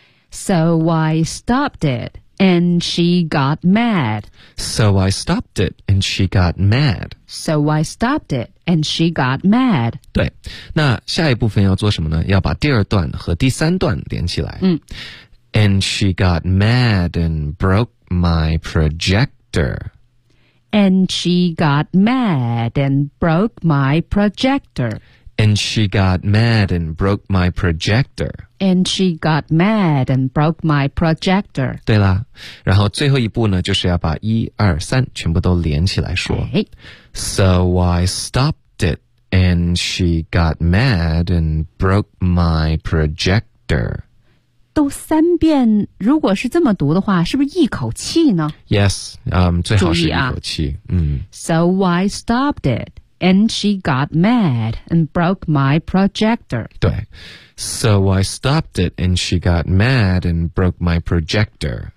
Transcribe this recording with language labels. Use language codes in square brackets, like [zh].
[en] So I stopped it, and she got mad. So I stopped it, and she got mad. So I stopped it, and she got mad. [zh] 对，那下一部分要做什么呢？要把第二段和第三段连起来。 [en] And she got mad and broke my projector. And she got mad and broke my projector. And she got mad and broke my projector. And she got mad and broke my projector. [zh] 对啦，然后最后一步呢，就是要把一二三全部都连起来说。 [en] So I stopped it, and she got mad and broke my projector. [zh] 都三遍，如果是这么读的话，是不是一口气呢？Yes, 最好是一口气。 [en] So I stopped it. And she got mad and broke my projector. 对 So I stopped it and she got mad and broke my projector.